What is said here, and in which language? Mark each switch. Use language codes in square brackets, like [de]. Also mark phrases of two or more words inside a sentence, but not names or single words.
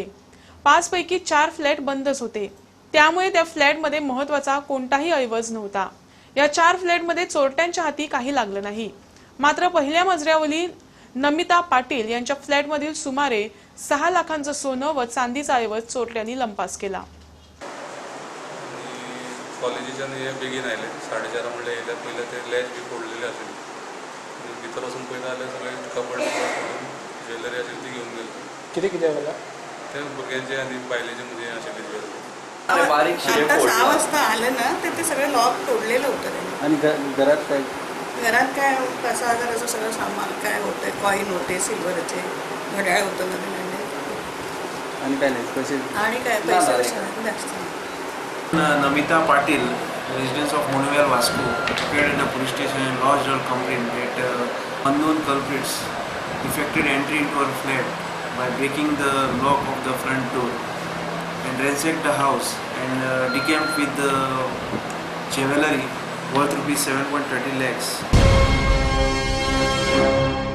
[mr] 5 पैकी 4 फ्लॅट बंदच होते, त्यामुळे त्या फ्लॅटमध्ये महत्त्वाचा कोणताही ऐवज नव्हता। या 4 फ्लॅटमध्ये चोरट्यांच्या हाती काही लागलं नाही। मात्र पहिल्या मजल्यावरील नमिता पाटील यांच्या फ्लॅटमधील सुमारे 6 लाखांचं सोनं व चांदीचा ऐवज चोरट्यांनी लंपास केला। [kok] कॉलेजीच्या बेगीन आले 4:30 म्हणले येयले पयले ते लॅच बी फोडलेले आशिल्ले। भितर वचून पयता जाल्यार सगळे कबड ज्वेलरी आशिल्ली ती घेवन गेले। कितें कितें जालां? ते भुरग्यांचे आनी बायलेचे मध्ये आशिल्ले ज्वेलरी। [mr] आता 6 वाजता आलं ना तर ते सगळं लॉक तोडलेलं होतं त्यांनी। आणि घरात काय? घरात काय 5,000 सगळं सामान काय होतं, कॉईन होते, सिल्वरचे घड्याळ होतं नवीन आणि काय नाही पैसे आणि काय पैसे जास्त। [en] Namita Patil, residents of Munavel, Vasco, appeared in a police station and lodged a complaint that unknown culprits effected entry into her flat by breaking the lock of the front door and ransacked the house and decamped with the jewelry worth ₹7.30 lakhs.